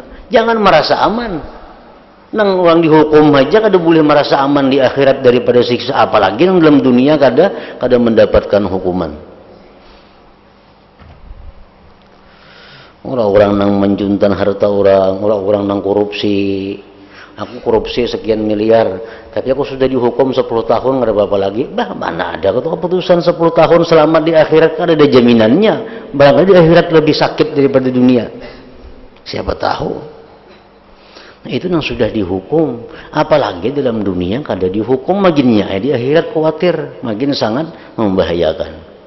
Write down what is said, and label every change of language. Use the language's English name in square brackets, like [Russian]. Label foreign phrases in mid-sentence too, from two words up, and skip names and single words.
[Indonesian] Jangan merasa aman. Nang orang dihukum aja kada boleh merasa aman di akhirat daripada siksa, apalagi nang dalam dunia kada mendapatkan hukuman. Orang-orang nang mencuntan harta orang nang korupsi. Aku korupsi sekian miliar, tapi aku sudah dihukum 10 tahun, nggak ada apa-apa lagi. Bah, mana ada keputusan 10 tahun selamat di akhirat, kan ada jaminannya. Barangkali di akhirat lebih sakit daripada dunia. Siapa tahu. Nah, itu yang sudah dihukum. Apalagi dalam dunia kada dihukum, maginnya di akhirat khawatir, makin sangat membahayakan.